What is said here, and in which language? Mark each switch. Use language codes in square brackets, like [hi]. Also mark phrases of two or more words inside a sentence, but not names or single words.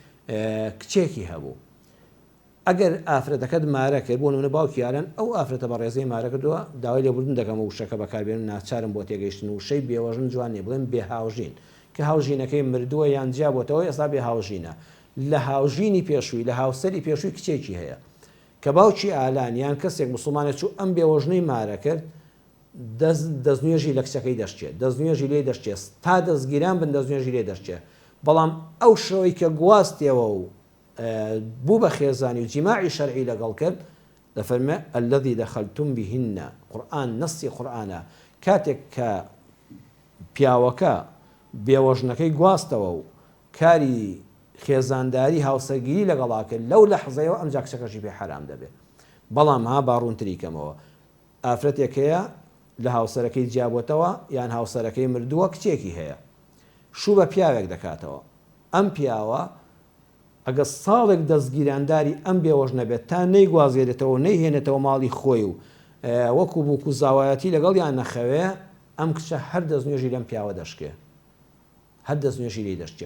[ckb] کچێکی هەبوو ئەگەر ئافرەتەکەت مارە کرد بۆ نمونە باوکی یارن ئەو ئافرەتە بە ڕێزەی مارە کردووە داوای لێبوردن دەکەم و وشەکە بەکاربێن ناچارم بۆ تێگەیشتن و شەی بێوەژن جوان نیە بڵێن بێهاوژین کە هاوژینەکەی مردووە یان جیابەوە ئێستا بێ هاوژینە لە هاوژینی پێشووی لە هاوسەری پێشووی کچێکی هەیە کە باوکی ئالان یان کەسێک مسلمانێک چوو ئەم بێوەژنەی مارە کرد دەستنوێژی لە کچەکەی دەشتێت دەستنوێژی لێ دەشتێت تا دەستگیران بن دەستنوێژی لێ دەشتێت بەڵام ئەو شەوەی کە گواستیەوە و بوو بە خێزانی و جیماعی شەرعی لەگەڵ کرد دەفەرمێ [ar] الذي دخلتم بهن [ckb] قورآن نەسی قورآنە کاتێک کە پیاوەکە بێوەژنەکەی گواستەوە و کاری خێزانداری هاوسەرگیری لەگەڵا کرد لەو لەحزەیەوە ئەم جا کچەکەشی پێ حرام دەبێت. بەڵام ها باڕوونتری کەمەوە ئافرەتێکەیە لە هاوسەرەکەی جیابوتەوە یان هاوسەرەکەی مردووە کچێکی هەیە شوو بە پیاوێک دەکاتەوە ئەم پیاوە ئەگە ساڵێک دەستگیرانداری ئەم بێوەژ نەبێت تا نەیگوازێتەوە نەیهێنێتەوە ماڵی خۆی و وەکو بووکو زاوایەتی لەگەڵ یان نەخەوێ ئەم کچە هەر دەستنوێژی لەم پیاوە دەشکێ هەر دەستنوێژی لی دەشتێ.